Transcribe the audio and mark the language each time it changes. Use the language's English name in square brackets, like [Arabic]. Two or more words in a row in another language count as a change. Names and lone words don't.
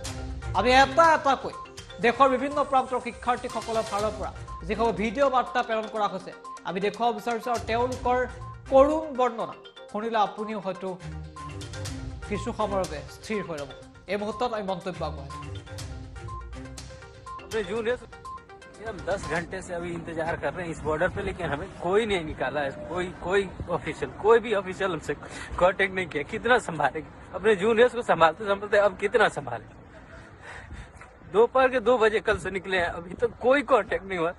[Assamese] আমি এটা এটাকৈ দেশৰ বিভিন্ন প্ৰান্তৰ শিক্ষাৰ্থীসকলৰ ফালৰ পৰা যিসকল ভিডিঅ' বাৰ্তা প্ৰেৰণ কৰা হৈছে আমি দেখুৱাব বিচাৰিছোঁ আৰু তেওঁলোকৰ কৰুণ বৰ্ণনা শুনিলে আপুনিও হয়তো কিছু সময়ৰ বাবে স্থিৰ হৈ ৰ'ব। এই মুহূৰ্তত আমি মন্তব্য আগবঢ়াইছোঁ। [Hindi] हम 10 घंटे से अभी इंतजार कर रहे हैं इस बॉर्डर पे, लेकिन हमें कोई नहीं निकाला है। कोई ऑफिशियल, कोई भी ऑफिशियल हमसे कांटेक्ट नहीं किया। कितना संभालेंगे अपने जूनियर्स को? संभालते संभालते अब कितना संभाले? दोपहर के 2 बजे कल से निकले हैं, अभी तक कोई कांटेक्ट नहीं हुआ।